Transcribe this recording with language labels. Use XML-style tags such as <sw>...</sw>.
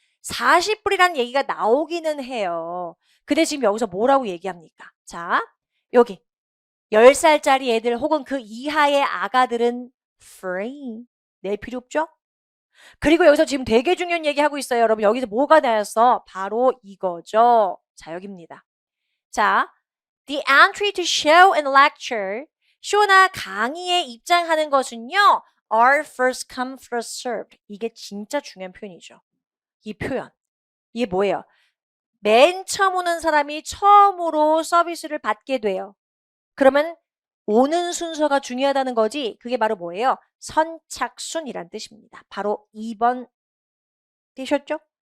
<ko>40불이라는 얘기가 나오기는 해요. 근데 지금 여기서 뭐라고 얘기합니까? 자, 여기 10살짜리 애들 혹은 그 이하의 아가들은 free. 낼 필요 없죠? 그리고 여기서 지금 되게 중요한 얘기 하고 있어요. 여러분 여기서 뭐가 나왔어? 바로 이거죠. 자, 여기입니다.</ko> <en>자, the entry to show and lecture.</en> <ko>쇼나 강의에 입장하는 것은요.</ko> <en>are first come first served.</en> <ko>이게 진짜 중요한 표현이죠. 이 표현. 이게 뭐예요? 맨 처음 오는 사람이 처음으로 서비스를 받게 돼요. 그러면 오는 순서가 중요하다는 거지. 그게 바로 뭐예요? 선착순이란 뜻입니다. 바로 2번 되셨죠?</ko>